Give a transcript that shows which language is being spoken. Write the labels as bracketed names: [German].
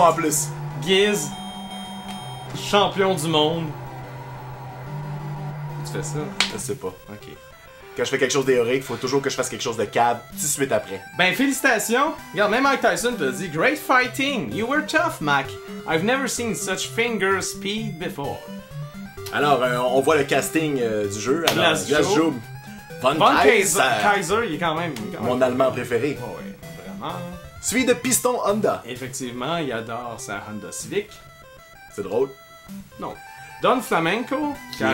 [French] en plus! Giz, champion du monde. Tu fais ça? Je sais pas. Ok. Quand je fais quelque chose d'héroïque, faut toujours que je fasse quelque chose de cave tout de suite après. Ben, félicitations! Regarde, même Mike Tyson t'a dit [English] Great fighting! You were tough, Mac. I've never seen such finger speed before. [French] Alors, on voit le casting du jeu. Alors, Glass Glass Joe. Joe. Von Von Kaiser. Kaiser, il est quand même. Mon allemand préféré. Oh, ouais, vraiment. Suivi de Piston Honda. Effectivement, il adore sa Honda Civic. C'est drôle. Non. Don Flamenco, car